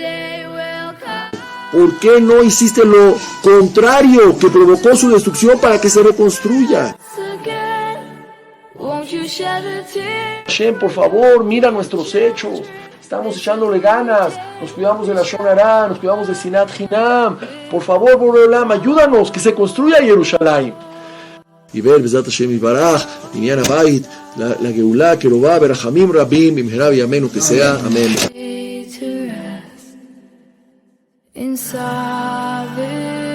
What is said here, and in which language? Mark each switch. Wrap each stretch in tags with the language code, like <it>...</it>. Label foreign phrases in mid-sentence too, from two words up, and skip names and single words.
<es>¿Por qué no hiciste lo contrario que provocó su destrucción para que se reconstruya? Hashem, por favor, mira nuestros hechos. Estamos echándole ganas, nos cuidamos de la</es> <he>לשון הרע,</he> <es>nos cuidamos de</es> <he>שנאת חנם.</he> <es>Por favor,</es> <he>בורא עולם,</he> <es>ayúdanos, que se construya Jerusalén. Y ver,</es> <he>בעזרת השם יתברך בנין הבית הגאולה קרובה ברחמים רבים במהרה בימינו,</he> <es>que sea. Amén. in sovereign</es>